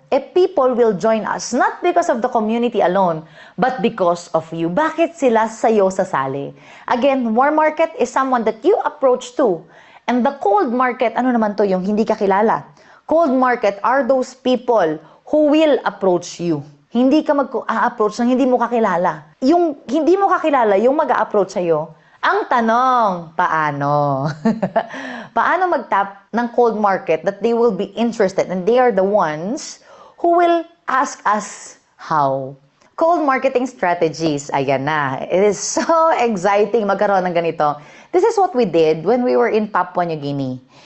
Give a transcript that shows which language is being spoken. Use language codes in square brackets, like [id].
[en] People will join us, not because of the community alone, but because of you. [tl] Bakit sila sa'yo sasali? [en] Again, warm market is someone that you approach to. And the cold market, [tl] ano naman to yung hindi kakilala? [en] Cold market are those people who will approach you. [tl] Hindi ka mag-a-approach ng hindi mo kakilala. Yung hindi mo kakilala, yung mag-a-approach sa'yo, ang tanong, paano? Paano mag-tap ng [en] cold market that they will be interested and they are the ones who will ask us how? Cold marketing strategies, [tl] ayan na. [en] It is so exciting [tl] magkaroon ng ganito. [en] This is what we did when we were in Papua New Guinea.